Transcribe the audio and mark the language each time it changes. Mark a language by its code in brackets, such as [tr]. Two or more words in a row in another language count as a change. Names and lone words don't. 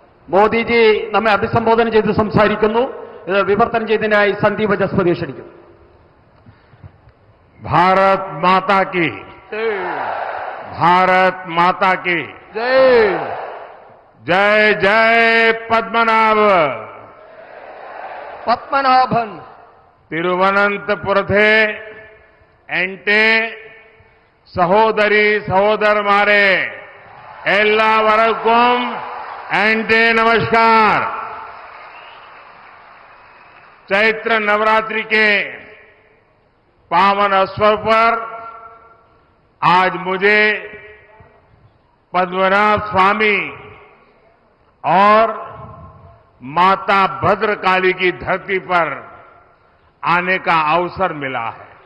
[ml] മോദിജി നമ്മെ അഭിസംബോധന ചെയ്ത് സംസാരിക്കുന്നു. ഇത് വിവർത്തനം ചെയ്തതിനായി സന്ദീപ് ജസ്പതി ക്ഷണിക്കുന്നു. [hi] भारत माता की भारत माता की ജയ്. जय जय पद्मनाभ പത്മനാഭൻ. [ml] തിരുവനന്തപുരത്തെ എന്റെ സഹോദരി സഹോദരന്മാരെ എല്ലാവർക്കും എന്റെ नमस्कार। [hi] चैत्र नवरात्रि के पावन अवसर पर आज मुझे पद्मनाभ स्वामी और माता भद्रकाली की धरती पर आने का अवसर मिला है।